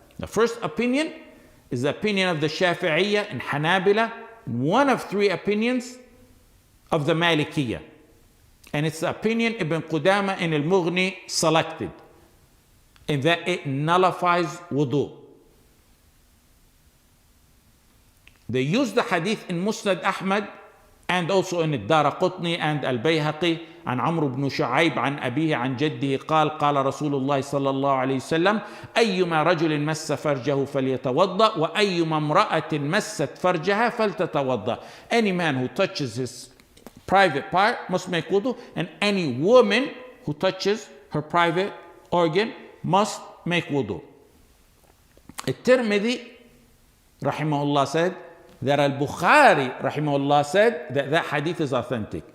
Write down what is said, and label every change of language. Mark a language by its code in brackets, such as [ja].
[en] The first opinion is the opinion of the Shafi'iyya and Hanabila, one of 3 opinions of the Malikiyya. And it's the opinion Ibn Qudama in Al-Mughni selected, in that it nullifies wudu. They use the hadith in Musnad Ahmad and also in [ar] الدارقطني and Al-Bayhaqi عن عمرو بن شعيب عن أبيه عن جده قال قال رسول الله صلى الله عليه وسلم أيما رجل مس فرجه فليتوضأ وأيما امرأة مست فرجها فلتتوضأ. [en] Any man who touches his private part must make wudu, and any woman who touches her private organ must make wudu. At-Tirmidhi rahimahullah said that Al-Bukhari rahimahullah said that that hadith is authentic.